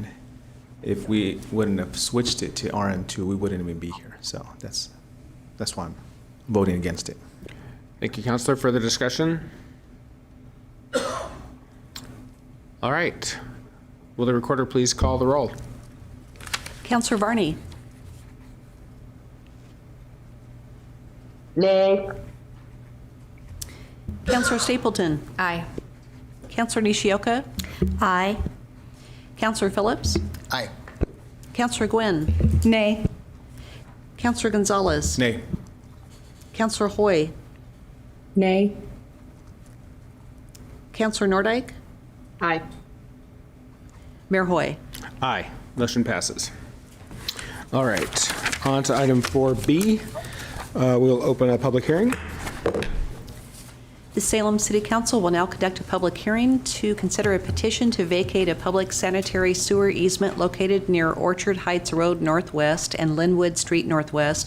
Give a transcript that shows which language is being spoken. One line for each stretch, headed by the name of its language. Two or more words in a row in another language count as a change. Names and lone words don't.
English: If we wouldn't have switched it to RM2, we wouldn't even be here. So that's why I'm voting against it. Thank you, Councilor. Further discussion? All right. Will the recorder please call the roll? Councilor Varney. Nay. Councilor Stapleton. Aye. Councilor Nishioka. Aye. Councilor Phillips. Aye. Councilor Gwynn. Nay. Councilor Gonzalez. Nay. Councilor Hoy. Nay. Councilor Nordyke. Aye. Mayor Hoy. Aye. Motion passes. All right. On to item 4B. We'll open a public hearing. The Salem City Council will now conduct a public hearing to consider a petition to vacate a public sanitary sewer easement located near Orchard Heights Road Northwest and Linwood Street Northwest.